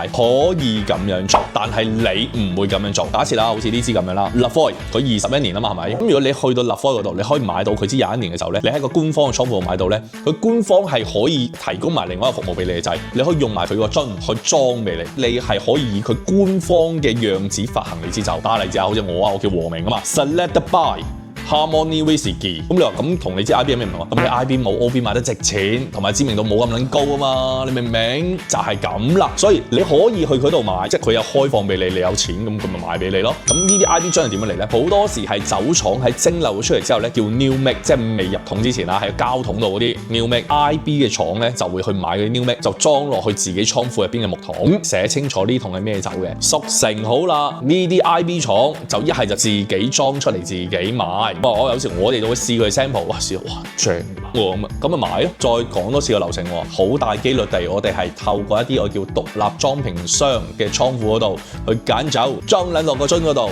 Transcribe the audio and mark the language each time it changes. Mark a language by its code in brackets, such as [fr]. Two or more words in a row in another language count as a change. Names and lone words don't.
[yue] 可以咁樣做，但係你唔會咁樣做。假設啦，好似呢支咁樣啦 Lafoy 佢21年啦嘛，係咪？咁如果你去到 Lafoy 嗰度，你可以買到佢支21年嘅酒咧，你喺個官方嘅倉庫度買到咧，佢官方係可以提供埋另外一個服務俾你嘅，就係你可以用埋佢個樽去裝俾你，你係可以以佢官方嘅樣子發行你支酒。打例子啊，好似我叫和明啊嘛 ， [en] Select by。 [yue] Harmony Whisky， 咁你話咁同你支 IB 有咩唔同啊？咁你 IB 冇 OB 賣得值錢，同埋知名度冇咁撚高啊嘛，你明唔明？就係咁啦，所以你可以去佢度買，即係佢有開放俾你，你有錢咁佢咪賣俾你咯。咁呢啲 IB 樽係點樣嚟咧？好多時係酒廠喺蒸餾咗出嚟之後咧，叫 [en] new make， [yue] 即係未入桶之前啦，喺膠桶度嗰啲 [en] new make。 [yue] IB 嘅廠咧就會去買嗰啲 [en] new make， [yue] 就裝落去自己倉庫入邊嘅木桶，寫清楚呢桶係咩酒嘅，熟成好啦，呢啲 IB 廠就一係就自己裝出嚟自己賣。我有時我哋都會試佢 sample， 哇試到哇正喎咁啊買咯。再講多次個流程喎，好大機率地我哋係透過一啲我叫獨立裝瓶商嘅倉庫嗰度去揀酒，裝撚落個樽嗰度。